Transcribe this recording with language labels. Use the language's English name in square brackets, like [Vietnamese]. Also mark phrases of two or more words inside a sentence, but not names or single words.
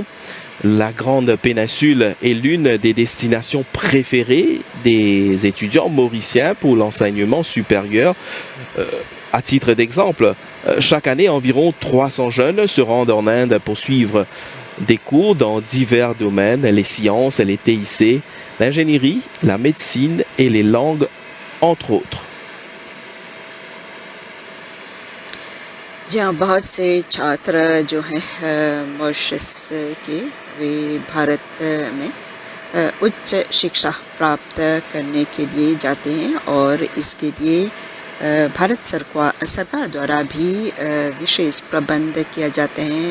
[French] La Grande Péninsule est l'une des destinations préférées des étudiants mauriciens pour l'enseignement supérieur. À titre d'exemple, chaque année, environ 300 jeunes se rendent en Inde pour suivre des cours dans divers domaines, les sciences, les TIC, l'ingénierie, la médecine et les langues, entre autres. [Hindi] जी हाँ, बहुत से छात्र जो हैं मॉरिशस के वे भारत में उच्च शिक्षा प्राप्त करने के लिए जाते हैं और इसके लिए भारत सरकार द्वारा भी विशेष प्रबंध किया जाते हैं।